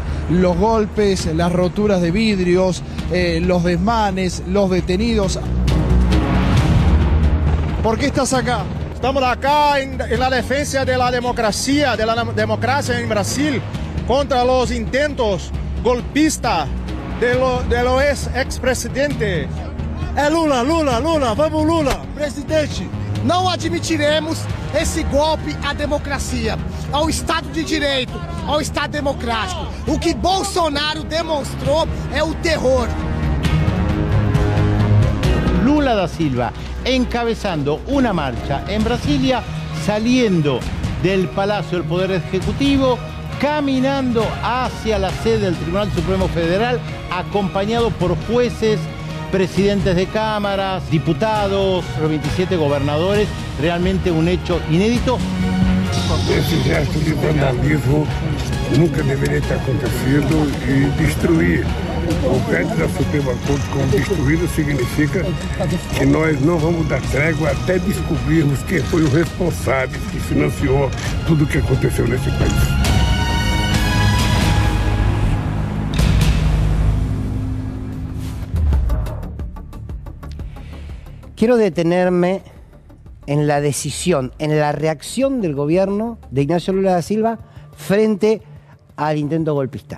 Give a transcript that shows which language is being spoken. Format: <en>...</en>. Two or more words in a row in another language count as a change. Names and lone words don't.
<es>Los golpes, las roturas de vidrios, los desmanes, los detenidos. ¿Por qué estás acá? Estamos acá en la defensa de la democracia en Brasil contra los intentos golpistas de lo ex-presidente.</es> <pt>Lula, vamos Lula. Presidente, não admitiremos esse golpe à democracia, ao Estado de Direito, ao Estado democrático. O que Bolsonaro demonstrou é o terror.</pt> <es>Lula da Silva encabezando una marcha en Brasilia, saliendo del Palacio del Poder Ejecutivo, caminando hacia la sede del Tribunal Supremo Federal, acompañado por jueces, presidentes de cámaras, diputados, los 27 gobernadores, realmente un hecho inédito.</es> <pt>Esse gesto de vandalismo nunca deveria ter acontecido e destruir o prédio da Suprema Corte como destruído significa que nós não vamos dar trégua até descobrirmos quem foi o responsável que financiou tudo o que aconteceu nesse país.</pt> <es>Quiero detenerme en la decisión, en la reacción del gobierno de Ignacio Lula da Silva frente al intento golpista.</es>